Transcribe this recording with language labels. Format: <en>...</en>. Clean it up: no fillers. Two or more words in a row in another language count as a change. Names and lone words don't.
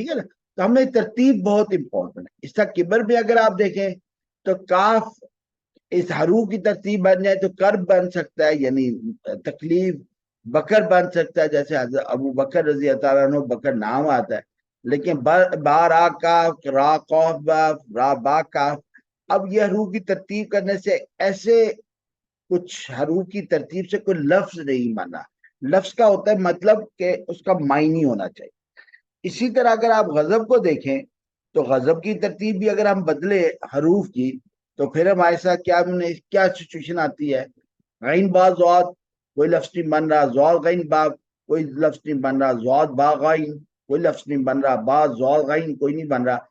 <ur>ٹھیک ہے نا. تو ہمیں ترتیب بہت امپورٹنٹ ہے. اس طرح کبر بھی اگر آپ دیکھیں تو کاف اس حروف کی ترتیب بن جائے تو کرب بن سکتا ہے, یعنی تکلیف. بکر بن سکتا ہے, جیسے حضرت ابو بکر</ur> <ar>رضی اللہ عنہ</ar> <ur>بکر نام آتا ہے, لیکن با را کاف, را قاف با, را با کاف. اب یہ حروف کی ترتیب کرنے سے ایسے کچھ حروف کی ترتیب سے کوئی لفظ نہیں بنا. لفظ کا ہوتا ہے مطلب کہ اس کا معنی ہونا چاہیے. اسی طرح اگر آپ غضب کو دیکھیں تو غضب کی ترتیب بھی اگر ہم بدلے حروف کی تو پھر ہمارے ساتھ کیا سچویشن آتی ہے, غین با زواد کوئی لفظ نہیں بن رہا, زوال غین با کوئی لفظ نہیں بن رہا, زواد با غین کوئی لفظ نہیں بن رہا, با زوال غین کوئی نہیں بن رہا.</ur>